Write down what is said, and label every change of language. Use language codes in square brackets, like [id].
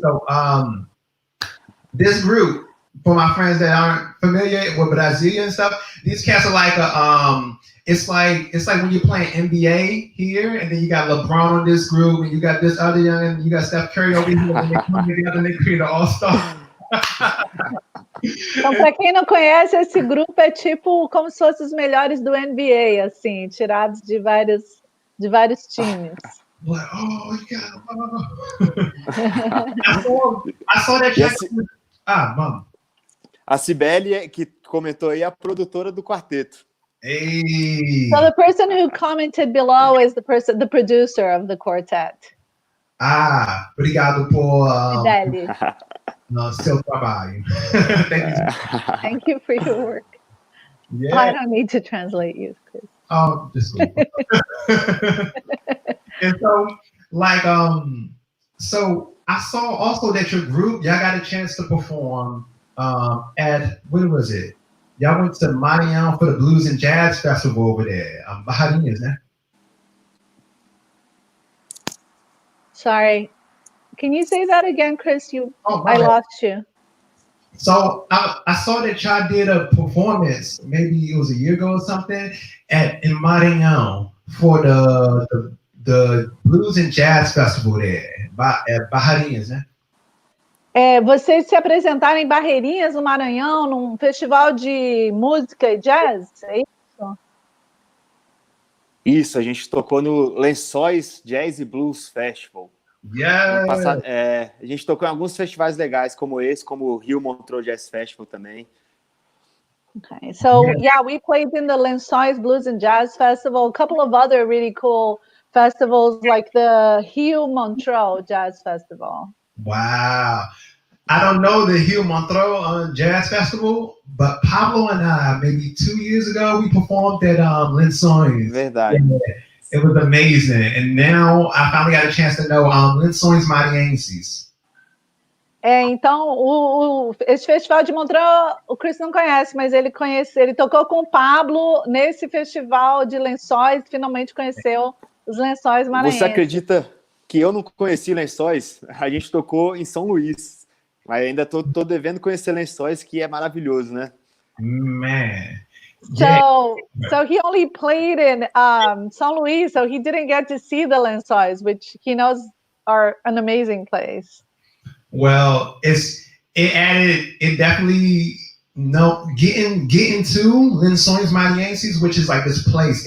[en] So this group, for my friends that aren't familiar with Brasilia and stuff, these cats are like it's like when you're playing NBA here, and then you got LeBron on this group, and you got this other young, and you got Steph Curry over here, and they come together and they create an all-star. [pt] Então, para quem não conhece, esse grupo é tipo como se fossem os melhores do NBA, assim, tirados de vários times. [en] Like, oh, yeah. I saw that. Mano. [pt] A Cibele, que comentou aí, é a produtora do quarteto. [en] Hey. So the person who commented below is the producer of the quartet. [pt] Obrigado por Cibele. No, seu trabalho. [en] Thank you for your work. Yeah. I don't need to translate you, Chris. Oh, just and so, like, so I saw also that your group, y'all got a chance to perform at, what was it? Y'all went to Maranhão for the Blues and Jazz Festival over there. [pt] Baharinas, né? [en] Sorry. Can you say that again, Chris? I lost you. So I saw that y'all did a performance, maybe it was a year ago or something, in Maranhão for the Blues and Jazz Festival there, at Baharinas, né? [pt] Vocês se apresentaram em Barreirinhas, no Maranhão, num festival de música e jazz, é isso? Isso, a gente tocou no Lençóis Jazz e Blues Festival. [en] Yeah. [pt] A gente tocou em alguns festivais legais como esse, como o Rio Montreux Jazz Festival também. [en] Okay, so yeah, we played in the Lençóis Blues and Jazz Festival, a couple of other really cool festivals like the Rio Montreux Jazz Festival. Wow. I don't know the Rio Montreux Jazz Festival, but Pablo and I, maybe 2 years ago, we performed at Lençóis. [pt] Verdade. [en] It was amazing. And now I finally got a chance to know Lençóis Maranhenses. [pt] Então, esse festival de Montreux, o Chris não conhece, mas ele tocou com o Pablo nesse festival de Lençóis, finalmente conheceu os Lençóis Maranhenses. Você acredita que eu não conheci Lençóis? A gente tocou em São Luís, mas ainda tô devendo conhecer Lençóis, que é maravilhoso, né? [en] Man. So he only played in São Luís, so he didn't get to see the Lençóis, which he knows are an amazing place. Well, it definitely getting to Lençóis Maranhenses, which is like this place.